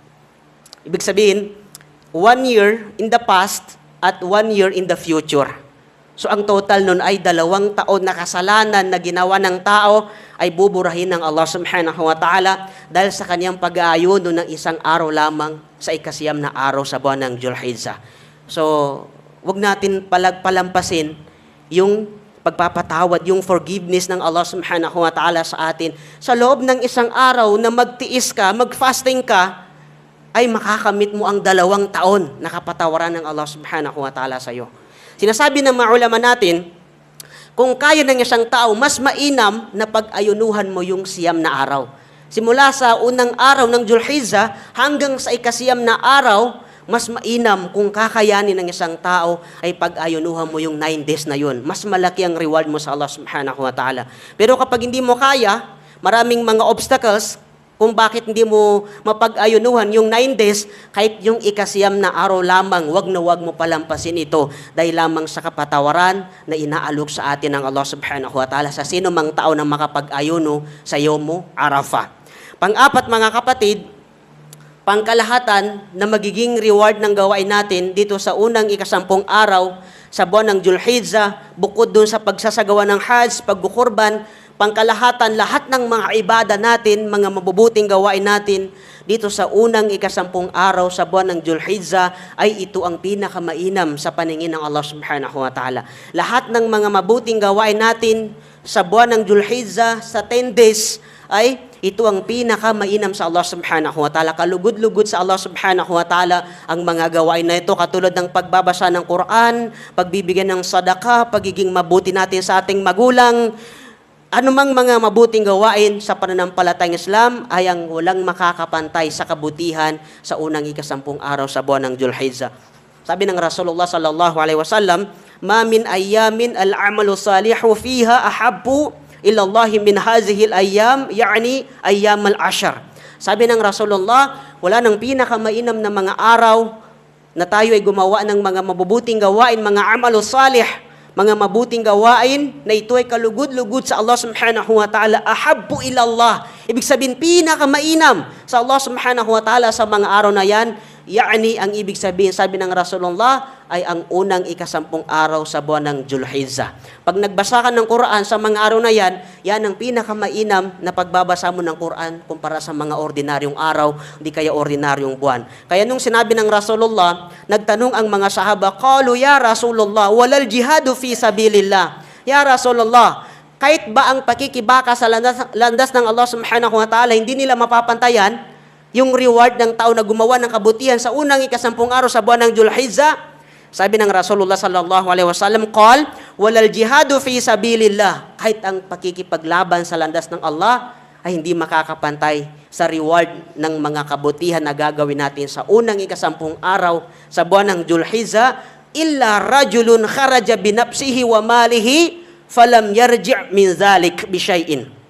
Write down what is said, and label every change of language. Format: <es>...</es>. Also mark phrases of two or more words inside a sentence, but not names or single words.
<tl>Ibig sabihin,</tl> <en>1 year in the past at 1 year in the future.</en> <tl>So ang total nun ay 2 taon na kasalanan na ginawa ng tao ay buburahin ng Allah</tl> <ar>سبحانه وتعالى</ar> <tl>dahil sa kanyang pag-aayuno ng isang araw lamang sa ikasiyam na araw sa buwan ng Dzulhijjah. So, wag natin palampasin yung pagpapatawad, yung forgiveness ng Allah</tl> <ar>سبحانه وتعالى</ar> <tl>sa atin. Sa loob ng isang araw na magtiis ka, mag-fasting ka, ay makakamit mo ang 2 taon na kapatawaran ng Allah</tl> <ar>سبحانه وتعالى</ar> <tl>sa iyo. Sinasabi ng mga ulama natin, kung kaya ng isang tao, mas mainam na pag-ayunuhan mo yung siyam na araw. Simula sa unang araw ng Dzulhijjah hanggang sa ikasiyam na araw, mas mainam kung kakayanin ng isang tao ay pag-ayunuhan mo yung 9 days na yun. Mas malaki ang reward mo sa Allah</tl> <ar>سبحانه وتعالى.</ar> <tl>Pero kapag hindi mo kaya, maraming mga obstacles kung bakit hindi mo mapag-ayunuhan yung 9 days, kahit yung ikasiyam na araw lamang, wag mo palampasin ito dahil lamang sa kapatawaran na inaalok sa atin ng Allah</tl> <ar>سبحانه وتعالى</ar> <tl>sa sino mang tao na makapag-ayuno sa Yawmu Arafah. Pang-apat mga kapatid, pangkalahatan na magiging reward ng gawain natin dito sa unang ikasampung araw sa buwan ng Dzulhijjah, bukod dun sa pagsasagawa ng Hajj, pagkukurban, pangkalahatan, lahat ng mga ibada natin, mga mabubuting gawain natin, dito sa unang ikasampung araw sa buwan ng Dzulhijjah, ay ito ang pinakamainam sa paningin ng Allah</tl> <ar>سبحانه وتعالى.</ar> <tl>Lahat ng mga mabuting gawain natin sa buwan ng Dzulhijjah, sa 10 days, ay ito ang pinakamainam sa Allah</tl> <ar>سبحانه وتعالى.</ar> <tl>Kalugod-lugod sa Allah</tl> <ar>سبحانه وتعالى</ar> <tl>ang mga gawain na ito, katulad ng pagbabasa ng Quran, pagbibigyan ng sadaka, pagiging mabuti natin sa ating magulang. Anumang mga mabuting gawain sa pananampalatayang Islam ay ang walang makakapantay sa kabutihan sa unang ikasampung araw sa buwan ng Dzulhijjah. Sabi ng</tl> <ar>رسول الله صلى الله عليه وسلم ما من أيام العمل الصالح فيها أحب إلى الله من هذه الأيام يعني أيام العشر."</ar> <tl>Sabi ng Rasulullah, wala nang pinakamainam na mga araw na tayo ay gumawa ng mga mabubuting gawain, mga</tl> <ar>عمل صالح,</ar> <tl>mga mabuting gawain na ito ay kalugod-lugod sa Allah</tl> <ar>سبحانه وتعالى, أحب إلى الله.</ar> <tl>Ibig sabihin, pinakamainam sa Allah</tl> <ar>سبحانه وتعالى</ar> <tl>sa mga araw na yan, yani ang ibig sabihin, sabi ng Rasulullah, ay ang unang ikasampung araw sa buwan ng Dzulhijjah. Pag nagbasa ka ng Quran sa mga araw na yan, yan ang pinakamainam na pagbabasa mo ng Quran kumpara sa mga ordinaryong araw, hindi kaya ordinaryong buwan. Kaya nung sinabi ng Rasulullah, nagtanong ang mga sahaba,</tl> <ar>قالوا يا رسول الله ولا الجهاد في سبيل الله. يا رسول الله,</ar> <tl>kahit ba ang pakikibaka sa landas ng Allah</tl> <ar>سبحانه وتعالى,</ar> <tl>hindi nila mapapantayan yung reward ng tao na gumawa ng kabutihan sa unang ikasampung araw sa buwan ng Dzulhijjah? Sabi ng</tl> <ar>رسول الله صلى الله عليه وسلم قال ولا الجهاد في سبيل الله.</ar> <tl>Kahit ang pakikipaglaban sa landas ng Allah ay hindi makakapantay sa reward ng mga kabutihan na gagawin natin sa unang ikasampung araw sa buwan ng Dzulhijjah,</tl> <ar>إلا رجل خرج بنفسه وماله فلم يرجع من ذلك بشيء.</ar>